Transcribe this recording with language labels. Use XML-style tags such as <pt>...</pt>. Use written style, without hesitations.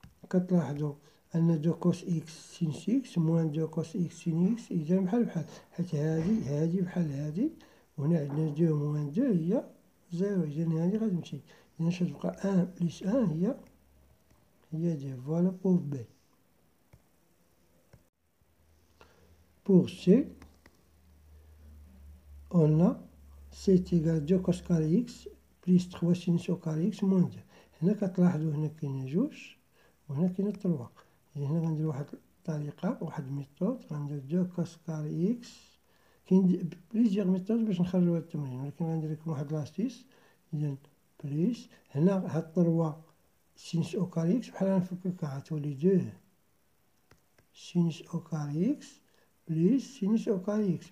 <ar>كتلاحظوا أن</ar> <fr>دو كوس إكس سينيس إكس موان دو كوس إكس سين إكس،</fr> <ar>إذا بحال بحال، حيت هادي بحال هادي، وهنا عندنا</ar> <fr>دو موان دو</fr> <ar>هي زيرو، إذا هادي غتمشي. إذا اش غتبقى أن بليس أن هي دو.</ar> <fr>فوالا بوغ بي. Pour C, on a C est égal à 2 cos carré X plus 3 sinus au carré X moins 2.</fr> <ar>هنا كتلاحظوا هنا كاين جوج وهنا كاين 3. إذا هنا غندير واحد الطريقة، واحد الميثود، غندير 2 كوس كاري إكس. كاين بليزيوغ ميثود باش نخرجوا هاد التمرين، ولكن غندير لكم واحد لاستيس. إذا بليس هنا هاد 3 سينوس أو كاري إكس بحال غنفككها غتولي 2 سينوس أو كاري إكس بليس سينوس أو كاري إكس.</ar>